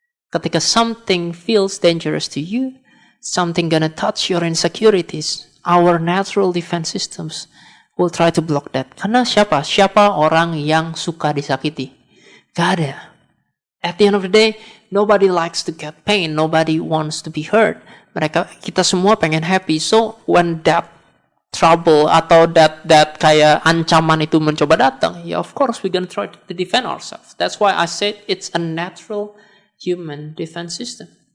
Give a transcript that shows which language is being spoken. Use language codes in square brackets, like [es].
[id] Ketika [en] something feels dangerous to you, something gonna touch your insecurities, our natural defense systems will try to block that. [id] Karena siapa orang yang suka disakiti? Gak ada. [en] At the end of the day, nobody likes to get pain, nobody wants to be hurt. [id] Kita semua pengen happy. [en] So when that trouble atau that [id] kayak ancaman itu mencoba datang, [en] ya of course we gonna try to defend ourselves. That's why I said it's a natural human defense system.